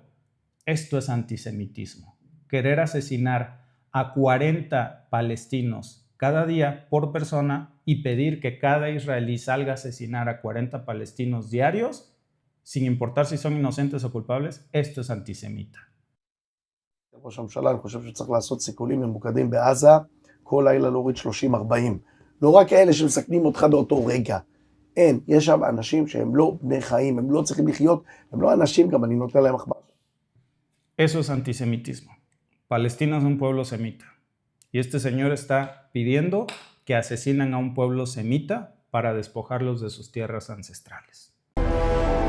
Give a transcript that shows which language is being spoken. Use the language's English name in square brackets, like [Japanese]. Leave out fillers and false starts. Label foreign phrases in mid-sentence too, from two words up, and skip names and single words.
[Spanish] Esto es antisemitismo. Querer asesinar a 40 palestinos cada día por persona y pedir que cada israelí salga a asesinar a 40 palestinos diarios, sin importar si son inocentes o culpables, esto es antisemita. [Hebrew] ראש הממשלה, אני חושב שצריך לעשות סיכולים ממוקדים בעזה, כל לילה להוריד 30-40. לא רק אלה שמסכנים אותך באותו רגע. אין, יש שם אנשים שהם לא בני חיים, הם לא צריכים לחיות, הם לא אנשים, גם אני נותן להם מחבר. [Spanish] Eso es antisemitismo. Palestina es un pueblo semita. Y este señor está pidiendo que asesinen a un pueblo semita para despojarlos de sus tierras ancestrales.